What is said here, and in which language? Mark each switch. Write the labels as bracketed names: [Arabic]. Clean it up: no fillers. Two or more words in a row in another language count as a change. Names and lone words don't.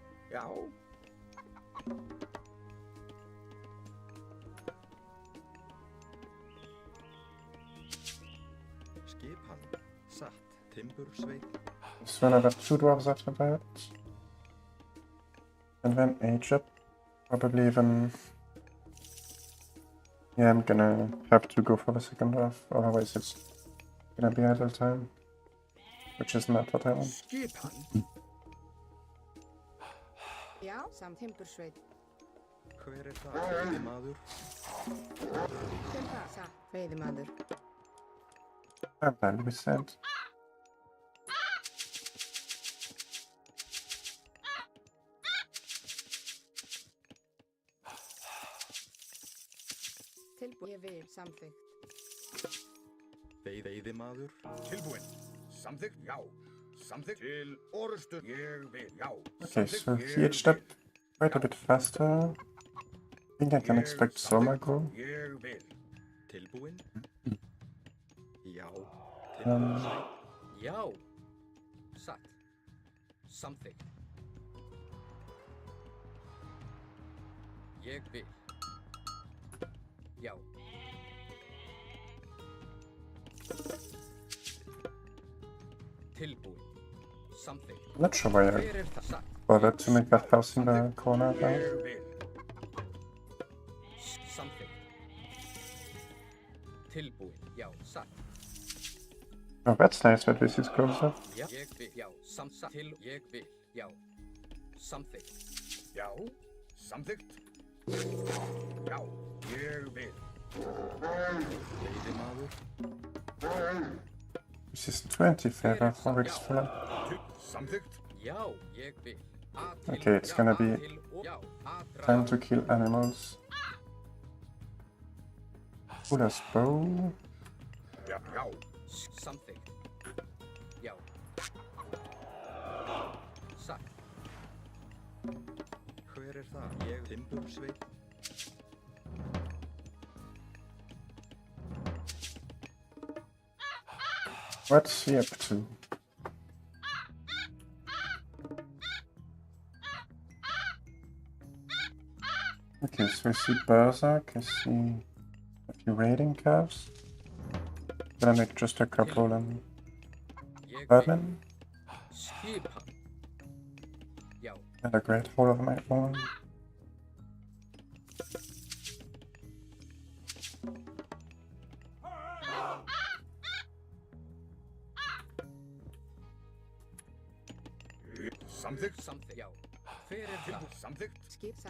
[Icelandic] Já. Skipan. Satt. Timbursveit. [English] So another 2 dwarves after that. And then Egypt. Probably even... Yeah, I'm gonna have to go for the second dwarf, otherwise it's gonna be idle time. Which is not what I want. [Icelandic] Skipan. Já, samt timbursveit. Hver það? Veiðimaður. Hver það? Satt, veiðimaður. [English] I'm glad we said. [Icelandic] Tilbúið, ég vil, samþykkt. Veiðimaður. Tilbúinn. Samþykkt, já. Samþykkt til orustu. Ég vil, já. [English] Okay, so he edged up quite a bit faster. I think I can expect some aggro. [Icelandic] Ég vil. Tilbúinn. Já. Um, Timbursveit. Já. Satt. Samþykkt. Ég vil. Já. Tilbúinn. Samþykkt. [English] I'm not sure why I [Icelandic] Hver það? Satt. [English] bothered to make that house in the corner there. [Icelandic] Ég vil. Samþykkt. Tilbúinn. Já. Satt. [English] Oh, that's nice that this is closer. [Icelandic] Já. Ég vil. Já. Satt. Til. Ég vil. Já. Samþykkt. Já. Samþykkt. Já. Ég vil. Veiðimaður. [English] This is 20 favor for Rick's fella. [Icelandic] Samþykkt. Já. Ég vil. A til. [English] Okay, it's [Icelandic] Já. [English] gonna [Icelandic] A [English] be [Icelandic] til. Já. A draga. [English] Time to kill animals. Buddha's bow. [Icelandic] Já. Já. Samþykkt. Já. Satt. Hver það? Ég. Timbursveit. [English] What's he up to? Okay, so I see Berserk, I see a few raiding calves. Gonna make just a couple and [Icelandic] Ég vil. [English] Birdman [Icelandic] Skipan. Já. [English] and a great hole of my own. [Icelandic] Samþykkt. Samþykkt. Já. Hver það? Samþykkt. Skip, satt.